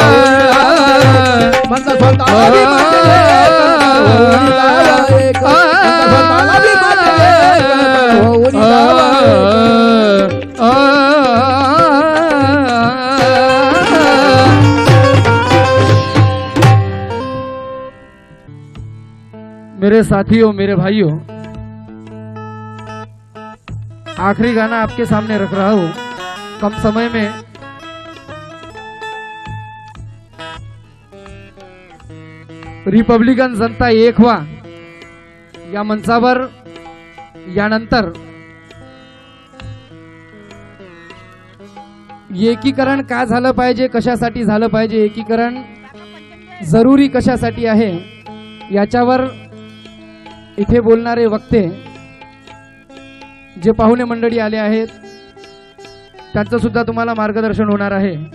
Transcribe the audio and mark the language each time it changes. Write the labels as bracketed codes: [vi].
[mr] म्हणता स्वतःला भीमाचे लेक, होऊन दावा एक. म्हणता स्वतःला भीमाचे लेक, होऊन दावा एक. [hi] मेरे साथियों, मेरे भाइयों, आखिरी गाना आपके सामने रख रहा हूं. कम समय में [mr] रिपब्लिकन जनता एक व्हा या मंचावर यानंतर एकीकरण का झालं पाहिजे, कशासाठी झालं पाहिजे, एकीकरण जरुरी कशासाठी आहे, याच्यावर इथे बोलणारे वक्ते जे पाहुणे मंडळी आले आहेत त्यांचं सुद्धा तुम्हाला मार्गदर्शन होणार आहे.